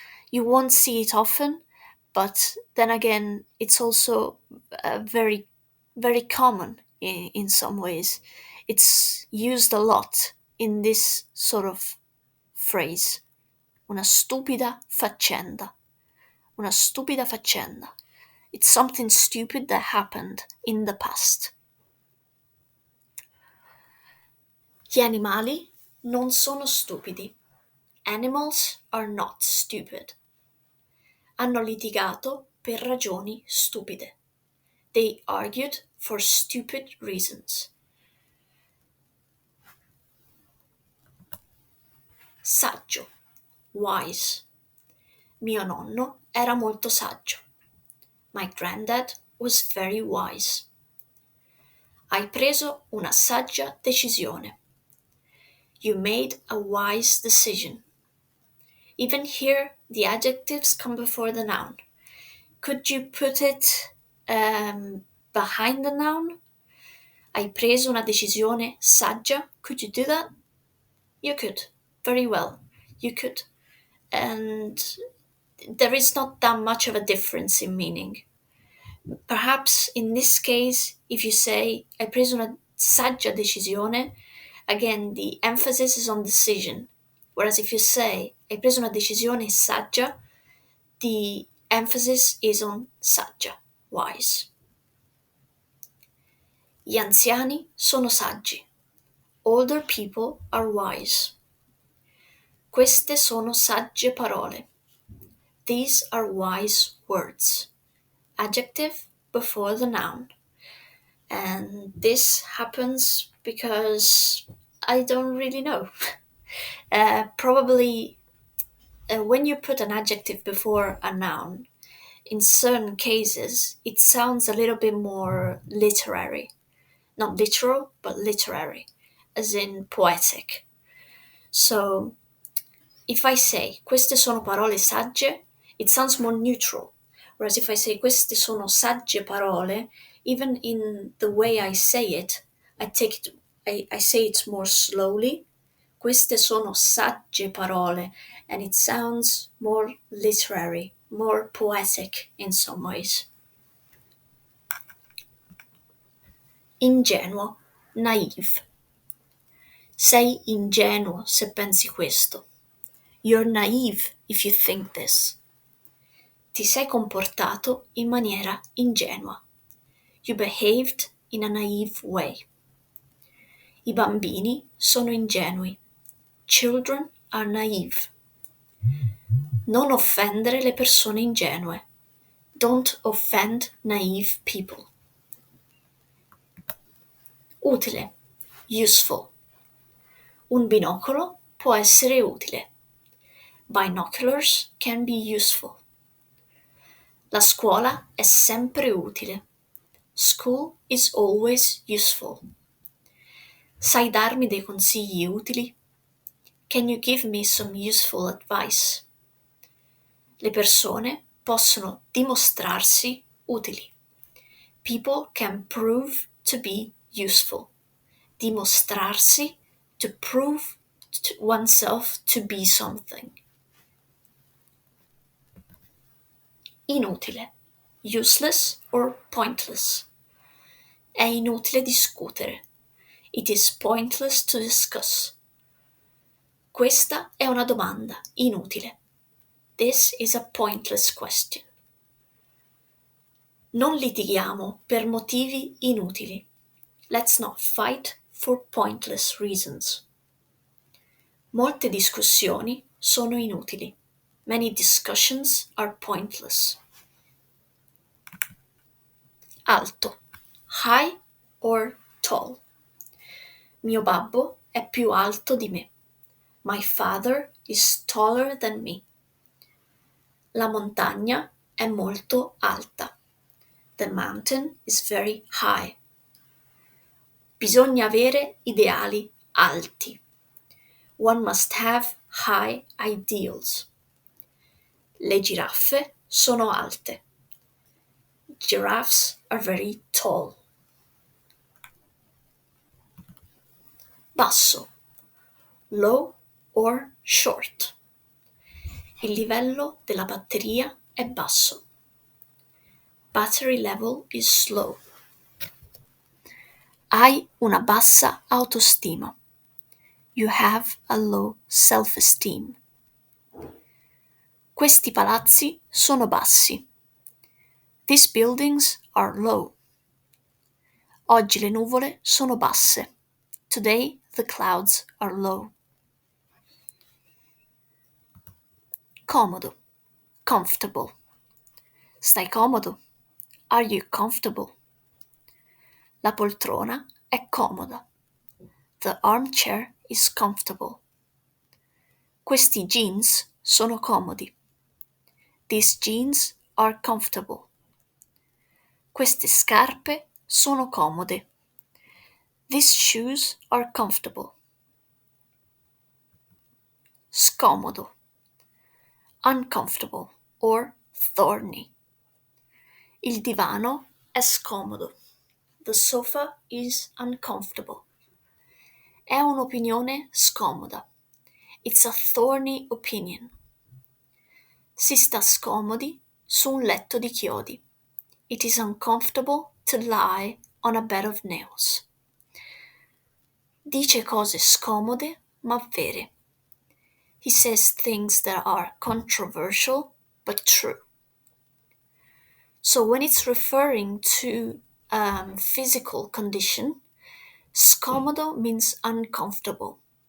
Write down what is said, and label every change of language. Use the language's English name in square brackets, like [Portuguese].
[English] You won't see it often, but then again, it's also very, very common in some ways. It's used a lot in this sort of phrase. [Italian] Una stupida faccenda. Una stupida faccenda. [English] It's something stupid that happened in the past. [Italian] Gli animali non sono stupidi. [English] Animals are not stupid. [Italian] Hanno litigato per ragioni stupide. [English] They argued for stupid reasons. [Italian] Saggio. Wise. Mio nonno era molto saggio. [English] My granddad was very wise. [Italian] Hai preso una saggia decisione. [English] You made a wise decision. Even here, the adjectives come before the noun. Could you put it behind the noun? [Italian] Hai preso una decisione saggia? [English] Could you do that? You could. Very well. You could. And there is not that much of a difference in meaning. Perhaps in this case, if you say [Italian] hai preso una saggia decisione, [English] again the emphasis is on decision. Whereas if you say [Italian] hai preso una decisione saggia, [English] the emphasis is on saggia, wise. [Italian] Gli anziani sono saggi. [English] Older people are wise. [Italian] Queste sono sagge parole. [English] These are wise words. Adjective before the noun. And this happens because I don't really know. Probably when you put an adjective before a noun, in certain cases, it sounds a little bit more literary. Not literal, but literary, as in poetic. So, if I say [Italian] queste sono parole sagge, [English] it sounds more neutral. Whereas if I say [Italian] queste sono sagge parole, [English] even in the way I say it, I say it more slowly. [Italian] Queste sono sagge parole, [English] and it sounds more literary, more poetic in some ways. [Italian] Ingenuo, naive. Sei ingenuo se pensi questo. [English] You're naive if you think this. [Italian] Ti sei comportato in maniera ingenua. [English] You behaved in a naive way. [Italian] I bambini sono ingenui. [English] Children are naive. [Italian] Non offendere le persone ingenue. [English] Don't offend naive people. [Italian] Utile. Useful. Un binocolo può essere utile. [English] Binoculars can be useful. [Italian] La scuola è sempre utile. [English] School is always useful. [Italian] Sai darmi dei consigli utili? [English] Can you give me some useful advice? [Italian] Le persone possono dimostrarsi utili. [English] People can prove to be useful. Dimostrarsi, to prove to oneself to be something. Inutile. Useless or pointless. [Italian] È inutile discutere. [English] It is pointless to discuss. [Italian] Questa è una domanda inutile. [English] This is a pointless question. [Italian] Non litighiamo per motivi inutili. [English] Let's not fight for pointless reasons. [Italian] Molte discussioni sono inutili. [English] Many discussions are pointless. Alto. High or tall. [Italian] Mio babbo è più alto di me. [English] My father is taller than me. [Italian] La montagna è molto alta. [English] The mountain is very high. [Italian] Bisogna avere ideali alti. [English] One must have high ideals. [Italian] Le giraffe sono alte. [English] Giraffes are very tall. Basso. Low or short. [Italian] Il livello della batteria è basso. [English] Battery level is slow. [Italian] Hai una bassa autostima. [English] You have a low self-esteem. [Italian] Questi palazzi sono bassi. [English] These buildings are low. [Italian] Oggi le nuvole sono basse. [English] Today the clouds are low. [Italian] Comodo. Comfortable. Stai comodo? [English] Are you comfortable? [Italian] La poltrona è comoda. [English] The armchair is comfortable. [Italian] Questi jeans sono comodi. [English] These jeans are comfortable. [Italian] Queste scarpe sono comode. [English] These shoes are comfortable. Scomodo. Uncomfortable or thorny. [Italian] Il divano è scomodo. [English] The sofa is uncomfortable. [Italian] È un'opinione scomoda. [English] It's a thorny opinion. [Italian] Si sta scomodi su un letto di chiodi. [English] It is uncomfortable to lie on a bed of nails. [Italian] Dice cose scomode ma vere. [English] He says things that are controversial but true. So when it's referring to physical condition, scomodo means uncomfortable.